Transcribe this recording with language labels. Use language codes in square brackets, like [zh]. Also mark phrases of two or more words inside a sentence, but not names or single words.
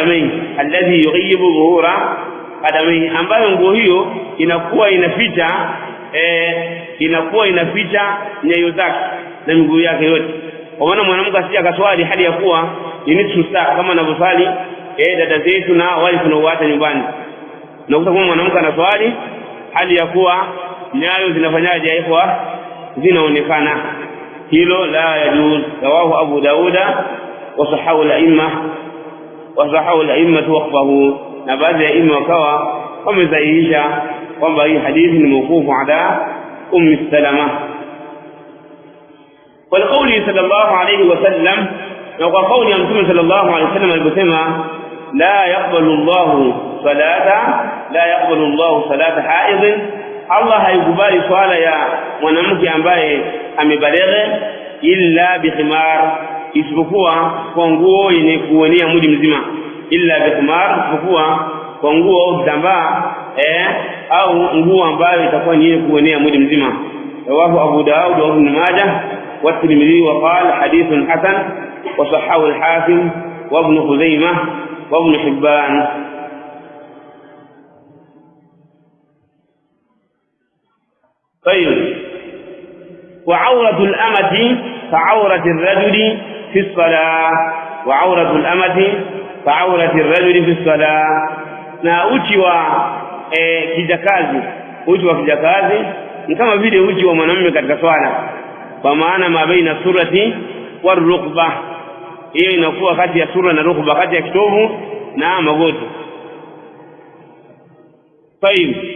[sw] qadamai ambayo nguo hiyo inakuwa inaficha nyayo zake na miguu yake yote kwa maana mwanamke asije akaswali hali ya kuwa ni nusu saa kama anavyosali dada zetu na wale tunaoacha nyumbani na kama mwanamke anaswali hali ya kuwa nyayo zinafanyaje zinaonekana hilo [ar] لا يجوز رواه أبو داود وصححه الأئمة وقفه [sw] na baadhi ya imma wakawa wamesahihisha kwamba hii hadithi ni [ar] موقوف على سلمة والقول صلى الله عليه وسلم وقول [sw] Mtume [ar] صلى الله عليه وسلم [sw] aliposema [ar] لا يقبل الله صلاة حائض, [sw] Allah haikubali swala ya mwanamke ambaye amebaleghe [ar] إلا بخمار, [sw] isipokuwa kwa nguo yenye kuonea mwili mzima. [ar] إلا بخمار, [sw] isipokuwa kwa nguo au kitambaa au nguo ambayo itakuwa ni yenye kuonea mwili mzima. [ar] رواه أبو داود وابن ماجه والترمذي وقال حديث حسن وصححه الحاكم وابن خزيمة وابن حبان. طيب. وعورة الأمة كعورة الرجل في الصلاة. وعورة الأمة كعورة الرجل في الصلاة. [sw] na uchi wa kijakazi, uchi wa kijakazi ni kama vile uchi wa mwanamume katika swala, kwa maana [ar] ما بين السرة والركبة, [sw] hiyo inakuwa kati ya sura na rukba, kati ya kitovu na magoti. [ar] طيب.